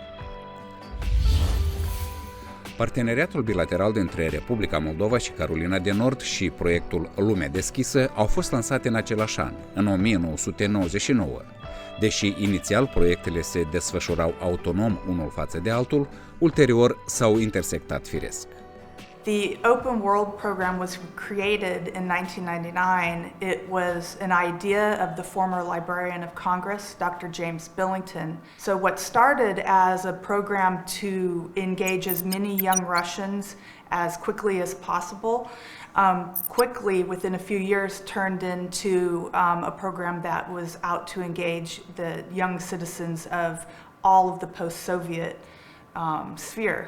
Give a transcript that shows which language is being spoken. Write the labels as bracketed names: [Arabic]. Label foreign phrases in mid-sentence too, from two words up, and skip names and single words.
[Romanian] Parteneriatul bilateral dintre Republica Moldova și Carolina de Nord și proiectul Lumea Deschisă au fost lansate în același an, în 1999. Deși inițial proiectele se desfășurau autonom unul față de altul, ulterior s-au intersectat firesc. [English] The Open World program was created in 1999. It was an idea of the former Librarian of Congress, Dr. James Billington. So what started as a program to engage as many young Russians as quickly as possible, quickly within a few years turned into a program that was out to engage the young citizens of all of the post-Soviet sphere.